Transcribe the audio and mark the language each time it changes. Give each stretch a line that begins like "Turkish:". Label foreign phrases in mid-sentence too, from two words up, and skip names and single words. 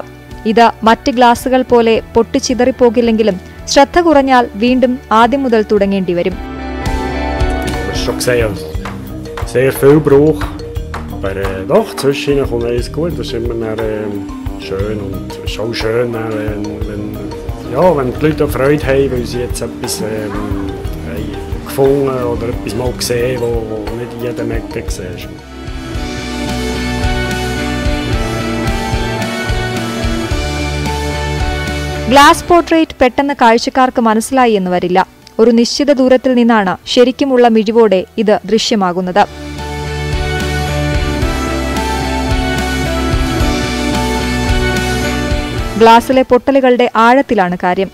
Malayalam: ഇത് മറ്റ് ഗ്ലാസുകൾ പോലെ പൊട്ടിച്ചിതറിപ്പോകില്ലെങ്കിലും ശ്രദ്ധ കുറഞ്ഞാൽ വീണ്ടും ആദ്യം മുതൽ തുടങ്ങേണ്ടി വരും.
German: Sehr viel Bruch, aber doch, zwischen kommt alles gut. Das ist immer schön und es ist auch schön, wenn die Leute Freude haben, weil sie jetzt etwas gefunden oder etwas mal gesehen, was nicht in jedem Ecke siehst.
English: glass portrait
Malayalam: പെട്ടെന്ന് കാഴ്ചക്കാർക്ക് മനസ്സിലായി എന്ന് വരില്ല. ഒരു നിശ്ചിത ദൂരത്തിൽ നിന്നാണ് ശരിക്കുമുള്ള മിഴിവോടെ ഇത് ദൃശ്യമാകുന്നത്. ഗ്ലാസിലെ പൊട്ടലുകളുടെ ആഴത്തിലാണ് കാര്യം.